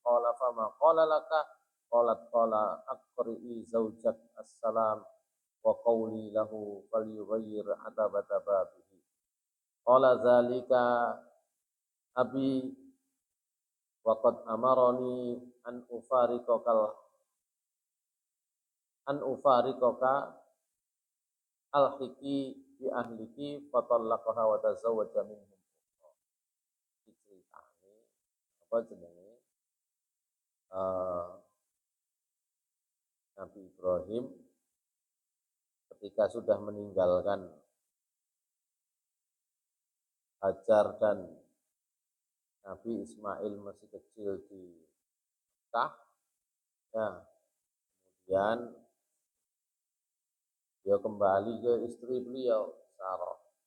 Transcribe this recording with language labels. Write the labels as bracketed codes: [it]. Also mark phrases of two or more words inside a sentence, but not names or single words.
[ar] قال فما قال لك قالت قال اقرئي زوجك السلام وقولي له فليغير عتبة بابه قال ذلك أبي وقد أمرني أن أفارقك الحقي بأهلك فطلقها وتزوج منهم. [id] Diceritani apa jenenge Nabi Ibrahim ketika sudah meninggalkan Hajar dan Nabi Ismail masih kecil di Mekah, ya, kemudian dia kembali ke istri beliau, Sarah.